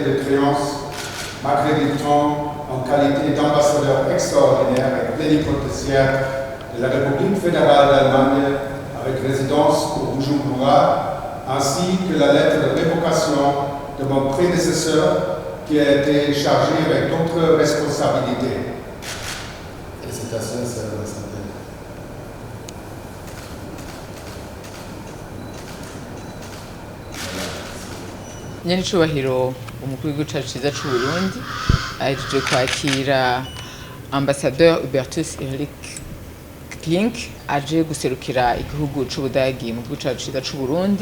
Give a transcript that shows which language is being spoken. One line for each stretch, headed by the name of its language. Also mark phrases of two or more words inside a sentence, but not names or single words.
French: de créance m'accréditant en qualité d'ambassadeur extraordinaire et plénipotentiaire de la République fédérale d'Allemagne avec résidence au Bujumbura, ainsi que la lettre de révocation de mon prédécesseur qui a été chargé avec d'autres responsabilités. Félicitations, Sœur de la Santé.
Rundi: Nyenicubahiro umukuru w'igihugu cacu ciza c'u Burundi ahejeje kwakira Ambassadeur Hubertus Erik Klink aje guserukira igihugu c'Ubudagi mu gihugu cacu ciza c'u Burundi.